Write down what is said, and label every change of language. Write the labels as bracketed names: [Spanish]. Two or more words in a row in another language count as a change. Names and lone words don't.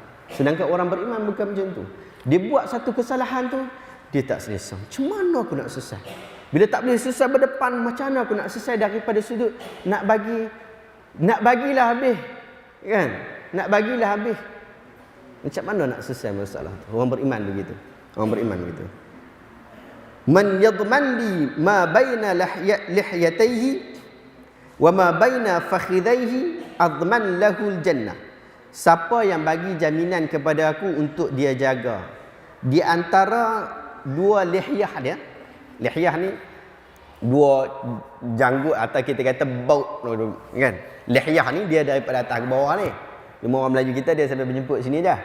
[Malay] Sedangkan orang beriman bukan macam tu. Dia buat satu kesalahan tu, dia tak selesa. Macam mana aku nak selesai? Bila tak boleh selesai berdepan, macam mana aku nak selesai daripada sudut nak bagilah habis. Kan? Nak bagilah habis. Macam mana nak selesai masalah tu? Orang beriman begitu. Orang beriman begitu. [Arabic] من يضمن لي ما بين لحييه وما بين فخذيه أضمن له الجنة. [Malay] Siapa yang bagi jaminan kepada aku untuk dia jaga di antara 2 lihyah dia. Lihyah ni 2 janggut atau kita kata baut kan. Lihyah ni dia daripada atas ke bawah ni. Cuma orang Melayu kita dia sampai menjemput sini dah.